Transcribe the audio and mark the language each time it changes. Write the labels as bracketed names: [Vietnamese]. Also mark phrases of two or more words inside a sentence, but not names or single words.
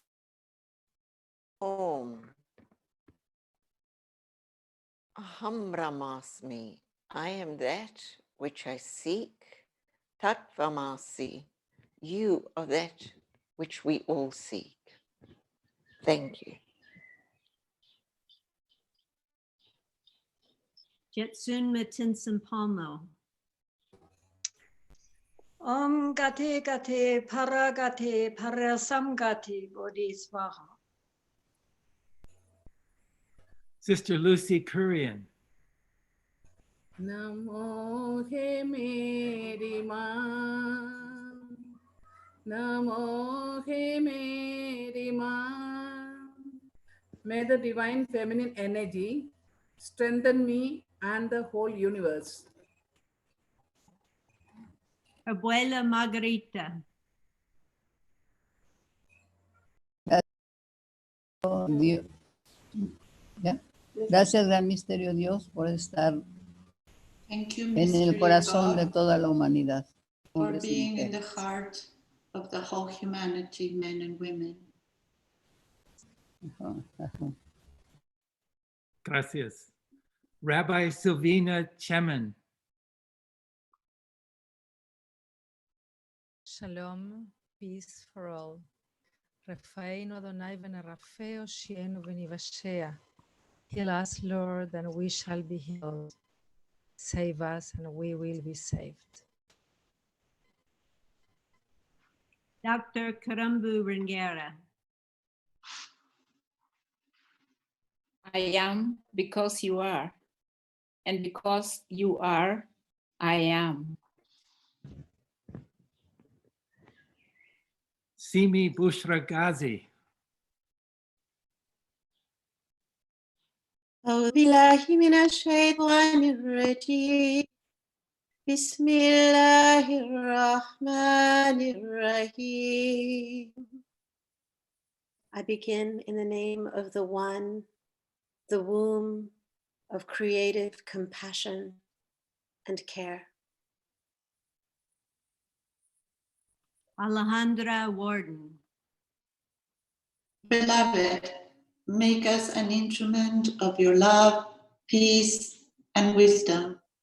[Sanskrit] ॐ अहं ब्रह्मास्मि. [English] I am that which I seek. Tattvamasi. You are that which we all seek. Thank you. Jestunma Tenzin Palmo. [Sanskrit] ॐ गते गते पारगते पारसंगते बोधि स्वाहा. [English] Sister Lucy Kurien. [Hindi] नमो हे मेरी माँ. नमो हे मेरी माँ. [English] May the divine feminine energy strengthen me and the whole universe. Abuela Margarita. [Spanish] Dios. ¿Ya? Gracias, Gran Misterio Dios, por estar en el corazón de toda la humanidad. [English] For being in the heart of the whole humanity, men and women. [Spanish] Gracias. [English] Rabbi Silvina Chemen. Shalom, peace for all. [Hebrew] רפאנו אדוני ונרפא הושיענו ונושעה. [English] Heal us, Lord, and we shall be healed. Save us, and we will be saved. Dr. Karambu Rengera. I am because you are, and because you are, I am. Simi Bushra Ghazi. [Arabic] أعوذ بالله من الشيطان الرجيم بسم الله الرحمن الرحيم. [English] I begin in the name of the One, the womb of creative compassion and care. Alejandra Warden. Beloved, make us an instrument of your love, peace, and wisdom.